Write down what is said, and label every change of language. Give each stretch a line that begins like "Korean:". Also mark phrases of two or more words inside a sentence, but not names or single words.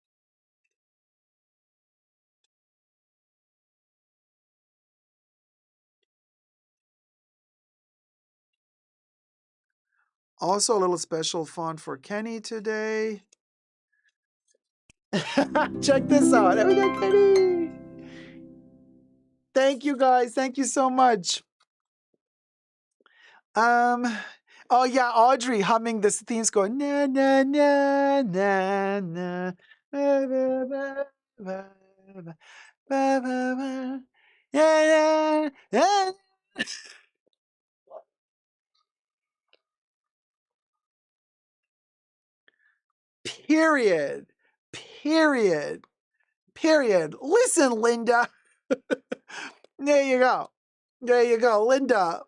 English: Also a little special font for Kenny today. Check this out. There we go, Kenny. Thank you, guys. Thank you so much. Oh yeah, Audrey humming this theme's going na na na na na ba, ba, ba, ba, ba, ba, ba, ba. Yeah, yeah, yeah. Period. Period. Period. Listen, Linda. There you go. There you go, Linda.